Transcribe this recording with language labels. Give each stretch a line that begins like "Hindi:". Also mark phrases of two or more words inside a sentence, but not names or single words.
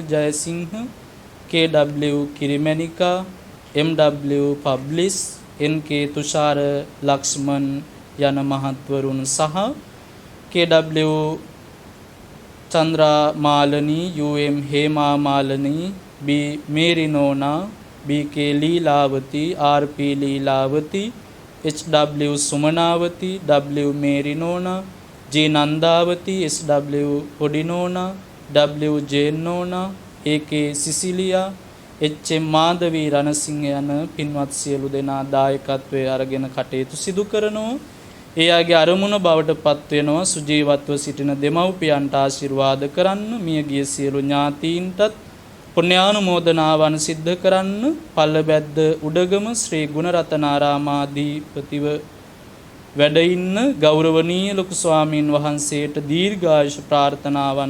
Sinhala: ජයසිංහ, KW කිරිමැණිකා, MW පබ්ලිස්, NK තුෂාර ලක්ෂ්මන් යන මහත්වරුන් සහ KW චන්ද්‍රා මාලනී, UM හේමා මාලනී, B මේරිනෝනා, BK ලීලාවති, RP ලීලාවති, HW සුමනාවති, W මේරිනෝනා, G නන්දාවති, SW පොඩිනෝනා, W ජේනෝනා, AK සිසිලියා, HM මාධවී රණසිංහ යන පින්වත් සියලු දෙනා දායකත්වයේ අරගෙන කටයුතු සිදු කරනවා. එයාගේ අරමුණ බවට පත් වෙනවා සුජීවත්ව සිටින දෙමව්පියන්ට ආශිර්වාද කරන්න, මියගිය සියලු ඥාතීන්ටත් පුණ්‍යානුමෝදනාවන් සිද්ධ කරන්න, පල්ලබැද්ද උඩගම ශ්‍රී ගුණරතනාරාමාධිපතිව වැඩ ඉන්න ගෞරවනීය ලොකු ස්වාමීන් වහන්සේට දීර්ඝායුෂ ප්‍රාර්ථනාවන්